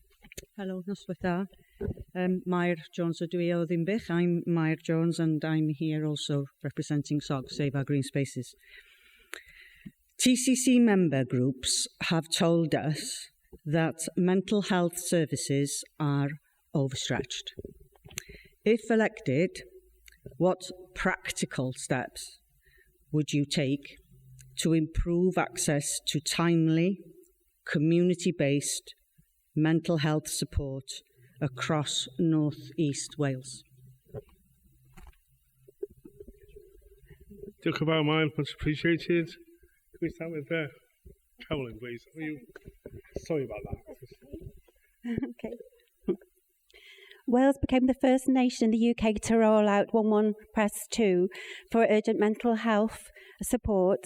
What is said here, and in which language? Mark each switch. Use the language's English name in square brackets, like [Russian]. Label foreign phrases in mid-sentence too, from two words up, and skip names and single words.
[Welsh] Hello, noswaith da. Murdoch Jones ydw I o Ddimbych. [English] I'm Murdoch Jones and I'm here also representing SOG, Save Our Green Spaces. TCC member groups have told us that mental health services are overstretched. If elected, what practical steps would you take to improve access to timely, community-based mental health support across North East Wales? [Welsh] Diolch yn fawr, Mike, [English] much appreciated. Can we start with Carolyn, please? Sorry about that. Okay. Wales became the first nation in the UK to roll out 11 Press 2 for urgent mental health support.